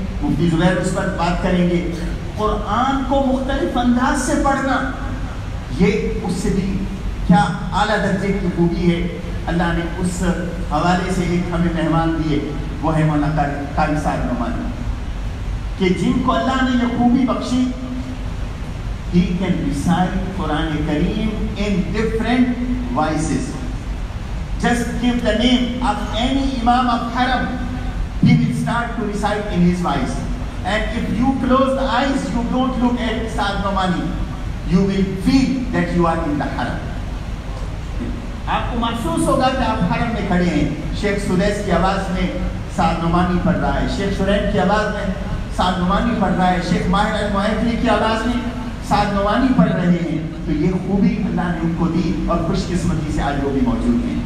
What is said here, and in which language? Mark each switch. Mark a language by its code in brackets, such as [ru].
[ur] مفتی زبیر اس پر بات کریں گے. قرآن کو مختلف انداز سے پڑھنا، یہ اس سے بھی کیا اعلیٰ درجے کی خوبی ہے. اللہ نے اس حوالے سے ایک ہمیں مہمان دیے، وہ ہے مولانا قاری صاحب نعمانی، کہ جن کو اللہ نے یہ خوبی بخشی. [en] He can recite Quran Kareem in different voices. Just give the name of any Imam of Haram, he will start to recite in his voice. And if you close the eyes, you don't look at Ustad Nomani, you will feel that you are in the Haram. [ur] آپ کو محسوس ہوگا کہ آپ حرم میں کھڑے ہیں. شیخ سدیس کی آواز میں سعد نعمانی پڑھ رہا ہے، شیخ شریف کی آواز میں سعد نعمانی پڑھ رہا ہے، شیخ ماہر المعافری کی آواز میں سعد نعمانی پڑھ رہے ہیں. تو یہ خوبی اللہ نے ان کو دی اور خوش قسمتی سے آج وہ بھی موجود ہیں.